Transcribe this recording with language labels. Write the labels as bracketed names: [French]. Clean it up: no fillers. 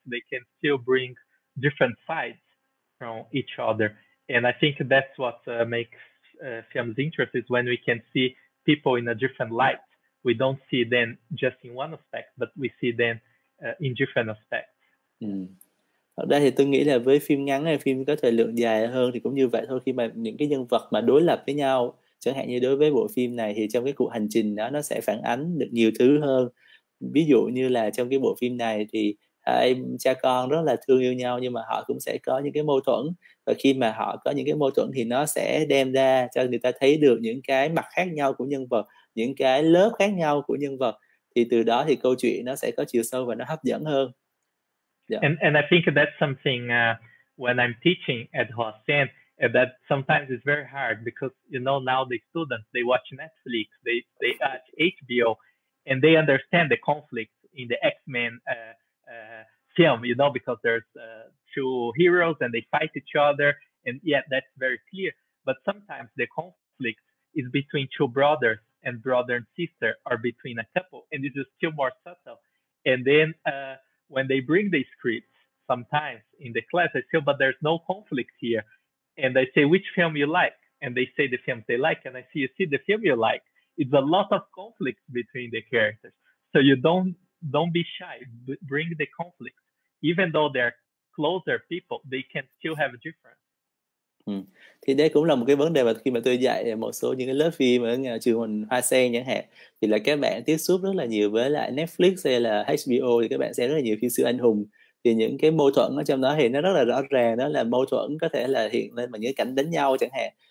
[English] They can still bring different sides from each other. And I think that's what makes films interesting, is when we can see people in a different light. We don't see them just in one aspect, but we see them in different aspects. [Vietnamese] Thật ra thì tôi nghĩ là với phim ngắn hay phim có thời lượng dài hơn thì cũng như vậy thôi. Khi mà những cái nhân vật mà đối lập với nhau, chẳng hạn như đối với bộ phim này thì trong cái cuộc hành trình đó nó sẽ phản ánh được nhiều thứ hơn. Ví dụ như là trong cái bộ phim này thì hai cha con rất là thương yêu nhau, nhưng mà họ cũng sẽ có những cái mâu thuẫn, và khi mà họ có những cái mâu thuẫn thì nó sẽ đem ra cho người ta thấy được những cái mặt khác nhau của nhân vật, những cái lớp khác nhau của nhân vật, thì từ đó thì câu chuyện nó sẽ có chiều sâu và nó hấp dẫn hơn. [English] And I think that's something when I'm teaching at Hoa Sen, that sometimes it's very hard, because now the students, they watch Netflix, they watch HBO, and they understand the conflict in the X-Men film, because there's two heroes and they fight each other, and that's very clear. But sometimes the conflict is between two brothers and brother and sister, or between a couple, and it is still more subtle. And then when they bring the scripts, sometimes in the class, I say, but there's no conflict here. And I say, which film you like? And they say the films they like. And I say, you see the film you like. It's a lot of conflict between the characters. So you don't be shy. Bring the conflict. Even though they're closer people, they can still have a difference. [Vietnamese] Thì đây cũng là một cái vấn đề mà khi mà tôi dạy một số những cái lớp phim ở trường Hoa Sen chẳng hạn, thì là các bạn tiếp xúc rất là nhiều với lại Netflix hay là HBO, thì các bạn xem rất là nhiều phim siêu anh hùng. Thì những cái mâu thuẫn ở trong đó thì nó rất là rõ ràng, đó là mâu thuẫn có thể là hiện lên bằng những cảnh đánh nhau chẳng hạn.